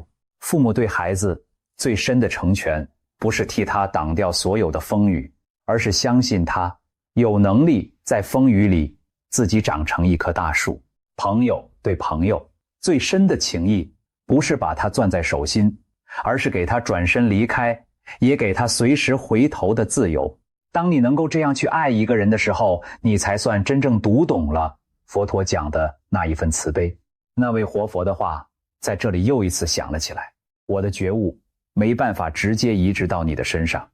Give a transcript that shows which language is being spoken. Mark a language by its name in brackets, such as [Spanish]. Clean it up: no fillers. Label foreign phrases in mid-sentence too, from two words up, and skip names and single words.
[Chinese] 父母对孩子最深的成全，不是替他擋掉所有的風雨，而是相信他有能力在風雨裡自己長成一棵大樹。朋友對朋友最深的情誼，不是把他攥在手心，而是給他轉身離開，也給他隨時回頭的自由。當你能夠這樣去愛一個人的時候，你才算真正讀懂了佛陀講的那一份慈悲。那位活佛的話在這裡又一次響了起來，我的覺悟沒辦法直接移植到你的身上。